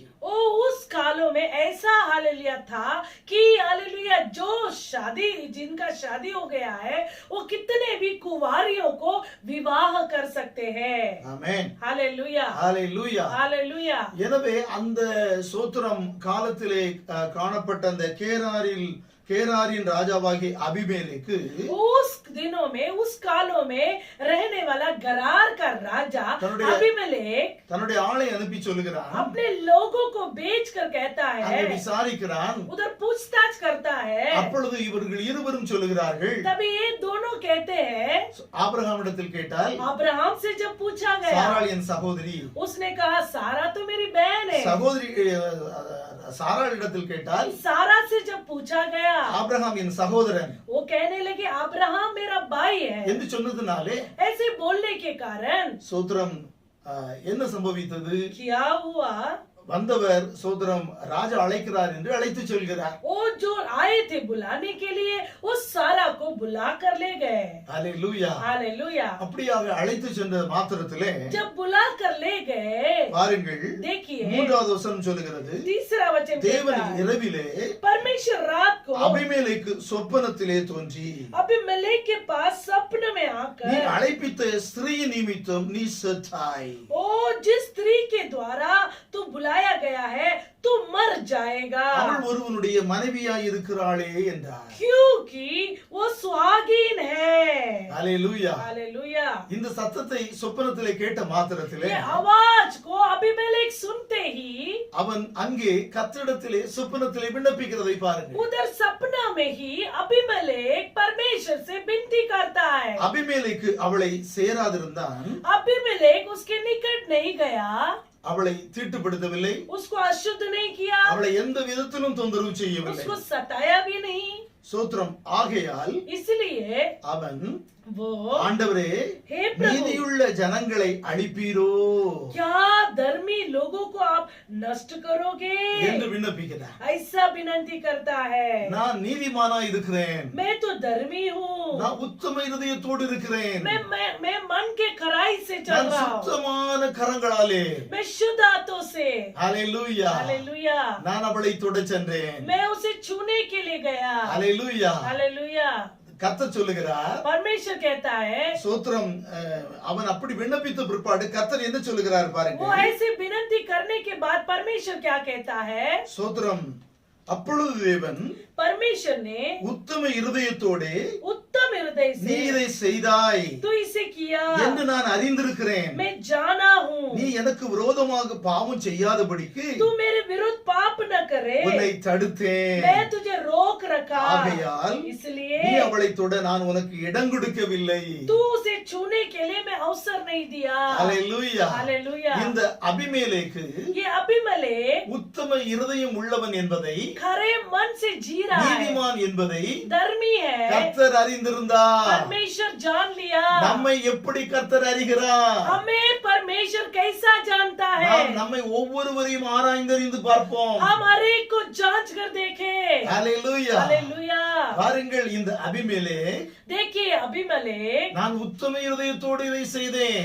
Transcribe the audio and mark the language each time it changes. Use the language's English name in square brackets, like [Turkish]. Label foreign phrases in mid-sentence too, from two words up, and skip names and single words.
[Hindi] ओ उस कालों में ऐसा हालेलुया था कि हालेलुया जो जिनका शादी हो गया है वो कितने भी कुंवारियों को विवाह कर सकते हैं. [Tamil] ஆமென். [Hindi] हालेलुया. [Tamil] ஹalleluya. [Hindi] हालेलुया. [Tamil] எனவே அந்த சோத்திரம் காலத்திலே காணப்பட்ட அந்த கேராரின் ராஜாவாகிய அபிமெலேக்கு [Hindi] उस दिनों में उस कालों में रहने वाला गरार का राजा अबीमेलेक [Tamil] தன்னுடைய ஆளை அனுப்பி சொல்லுகிறான். [Hindi] अपने लोगों को भेजकर कहता है, [Tamil] விசாரிக்கிறான். [Hindi] उधर पूछताछ करता है. [Tamil] அப்பொழுது இவர்கள் இருவரும் சொல்லுகிறார்கள். [Hindi] तभी ये दोनों कहते हैं. [Tamil] ஆபிரகாமிடத்தில் கேட்டால் [Hindi] अब्राहम से जब पूछा गया, [Tamil] சாராள் என் சகோதரி. [Hindi] उसने कहा सारा तो मेरी बहन है. [Tamil] சகோதரி சாராளிடத்தில் கேட்டால் [Hindi] सारा से जब पूछा गया, [Tamil] ஆபிரகாம் என் சகோதரன் [Hindi] वो कहने लगे अब्राहम मेरा भाई है। [Tamil] என்று சொன்னதுனாலே [Hindi] ऐसे बोलने के कारण [Tamil] சோத்திரம் என்ன சம்பவித்தது? [Hindi] क्या हुआ? [Tamil] வந்தவர் சோத்திரம் ராஜா அழைக்கிறார் என்று அழைத்து செல்கிறார். [Hindi] वो जो आए थे बुलाने के लिए उस सारा को बुला कर ले गए। [Tamil] ஹalleluya. [Hindi] हालेलुया। [Tamil] அப்படியாக அழைத்து சென்ற மாத்திரத்திலே [Hindi] जब बुला कर ले गए, [Tamil] பாருங்கள் [Hindi] देखिए [Tamil] மூன்றாவது வசனம் சொல்லுகிறது, [Hindi] तीसरा वचन [Tamil] தேவன் [Hindi] कहता है, [Tamil] இரவிலே [Hindi] परमेश्वर रात को [Tamil] அபிமெலேக்கு சொப்பனத்திலே தோன்றி [Hindi] अबीमेलेक के पास सपने में [Tamil] நீ [Hindi] आकर, [Tamil] அழைப்பித்த ஸ்திரீ நிமித்தம் நீ செத்தாய். [Hindi] ओ जिस स्त्री के द्वारा तू बुलाया गया है तू मर जाएगा, [Tamil] அவள் ஒருவனுடைய மனைவியாய் இருக்கிறாளே என்றார். [Hindi] क्योंकि वो सुहागिन है। [Tamil] ஹalleluya. [Hindi] हालेलुया। [Tamil] இந்த சத்தத்தை சொப்பனத்திலே கேட்ட மாத்திரத்திலே [Hindi] ये आवाज को अबीमेलेक सुनते ही [Tamil] அவன் அங்கே கர்த்தரிடத்திலே சொப்பனத்திலே விண்ணப்பிக்கிறதை பாருங்கள். [Hindi] उधर सपना में ही अबीमेलेक परमेश्वर से विनती करता है। [Tamil] அபிமெலேக்கு அவளை சேராதிருந்தான், [Hindi] अबीमेलेक उसके निकट नहीं गया, [Tamil] அவளை தீட்டுப்படுத்தவில்லை, [Hindi] उसको अशुद्ध नहीं किया, [Tamil] அவளை எந்த விதத்திலும் தொந்தரவு செய்யவில்லை. [Hindi] उसको सताया भी नहीं। [Tamil] சோத்திரம். ஆகையால் [Hindi] इसलिए [Tamil] அவன் [Hindi] वो [Tamil] ஆண்டவரே [Hindi] हे प्रभु, [Tamil] நீதியுள்ள ஜனங்களை அழிப்பீரோ [Hindi] क्या धर्मी लोगों को आप नष्ट करोगे? [Tamil] என்று விண்ணப்பிக்கிறார். [Hindi] ऐसा विनती करता है। [Tamil] நான் நீதிமானா இருக்கிறேன், [Hindi] मैं तो धर्मी हूँ, [Tamil] நான் உத்தம இதயத்தோடு இருக்கிறேன், [Hindi] मैं मन के खराई से चल [Tamil] நான் [Hindi] रहा हूँ, [Tamil] சுத்தமான கரங்களாலே [Hindi] मैं शुद्ध हाथों से। [Tamil] ஹalleluya [Hindi] हालेलुया। [Tamil] நான் அவளை தொட சென்றேன். [Hindi] मैं उसे छूने के लिए गया। [Tamil] ஹalleluya. [Hindi] हालेलुया। [Tamil] கர்த்தர் சொல்லுகிறார், [Hindi] परमेश्वर कहता है, [Tamil] சோத்திரம். அவன் அப்படி விண்ணப்பித்த பிற்பாடு கர்த்தர் என்ன சொல்லுகிறார் [Hindi] वो [Tamil] பாருங்க. [Hindi] ऐसे विनती करने के बाद परमेश्वर क्या कहता है? [Tamil] சோத்திரம். அப்பொழுது தேவன் [Hindi] परमेश्वर ने [Tamil] உத்தம இருதயத்தோடே [Hindi] उत्तम हृदय [Tamil] நீ [Hindi] से [Tamil] இதை செய்தாய் [Hindi] तू इसे किया, [Tamil] என்று நான் அறிந்திருக்கிறேன். [Hindi] मैं जाना हूँ, [Tamil] நீ எனக்கு விரோதமாக பாவம் செய்யாதபடிக்கு [Hindi] तू मेरे विरुद्ध पाप न करे, [Tamil] உன்னை தடுத்தேன். [Hindi] मैं तुझे रोक रखा, [Tamil] ஆகையால் [Hindi] इसलिए [Tamil] நீ அவளை தொட நான் உனக்கு இடம் கொடுக்கவில்லை. [Hindi] तू उसे छूने के लिए मैं अवसर नहीं दिया। [Tamil] ஹalleluya. [Hindi] हालेलुया। [Tamil] இந்த அபிமெலேக்கு [Hindi] ये अबीमेलेक [Tamil] உத்தம இருதயம் உள்ளவன் என்பதை, [Hindi] खरे मन से जी रहा है, [Tamil] நீதிமான் என்பதை [Hindi] धर्मी है, [Tamil] கர்த்தர் அறிந்திருந்தார். [Hindi] परमेश्वर जान लिया। [Tamil] நம்மை எப்படி கர்த்தர் அறிகிறார்? [Hindi] हमें परमेश्वर कैसा जानता है? [Tamil] நாம் நம்மை ஒவ்வொருவரையும் ஆராய்ந்தறிந்து பார்ப்போம். [Hindi] हम हर एक को जांच कर देखें। [Tamil] ஹalleluya. [Hindi] हालेलुया। [Tamil] பாருங்கள், இந்த அபிமெலேக் [Hindi] देखिए अबीमेलेक, [Tamil] நான் உத்தம இருதயத்தோடு இதை செய்தேன்